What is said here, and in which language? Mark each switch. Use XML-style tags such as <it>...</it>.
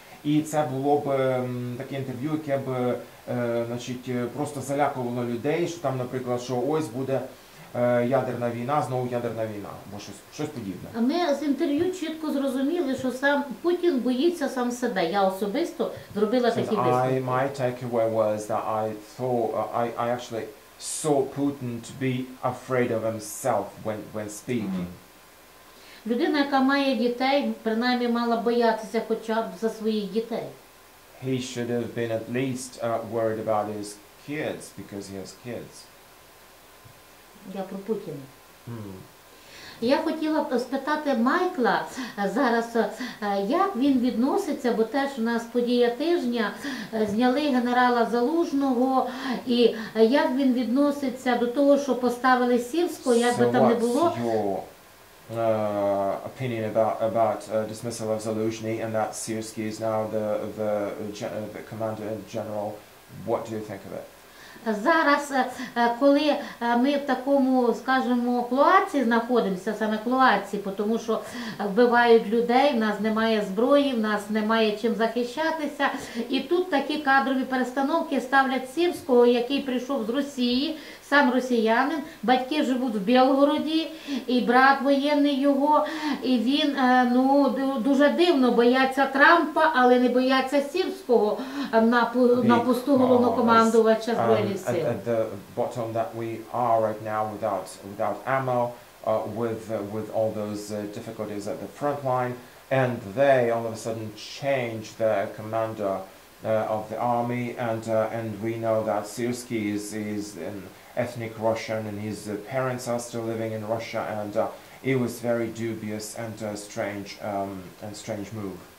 <uk>І це було б таке інтерв'ю, яке б просто залякувало людей, що там, наприклад, що ось буде ядерна війна, знову ядерна війна, або щось подібне. А ми з інтерв'ю чітко зрозуміли, що сам Путін боїться сам себе. Я особисто зробила такі висновки.</uk> <en>My takeaway was that I actually saw Putin to be afraid of himself when speaking.</en> <uk>Людина, яка має дітей, принаймні мала боятися хоча б за своїх дітей.</uk> <en>He should have been at least worried about his kids because he has kids.</en> <uk>Я про Путіна. Я хотіла б спитати Майкла зараз, як він відноситься, бо теж у нас подія тижня, зняли генерала Залужного, і як він відноситься до того, що поставили Сірського, як би там не було.</uk> <en>Opinion about dismissal of Zaluzhny and that Syrskyi is now the commander general. What do you think of it?</en> <uk>Зараз, коли ми в такому, скажімо, клоаці знаходимося, саме клоаці, тому що вбивають людей, в нас немає зброї, в нас немає чим захищатися, і тут такі кадрові перестановки ставлять Сірського, який прийшов з Росії, сам росіянин, батьки живуть в Білгороді, і брат воєнний його, і він, дуже дивно, бояться Трампа, але не бояться Сірського на посту головнокомандувача Збройних сил.</uk> <en>At the bottom that we are right now without ammo, with all those difficulties at the front line, and they all of a sudden change the commander of the army, and we know that Syrskyi is an ethnic Russian, and his parents are still living in Russia, and it was very dubious and strange move.</en>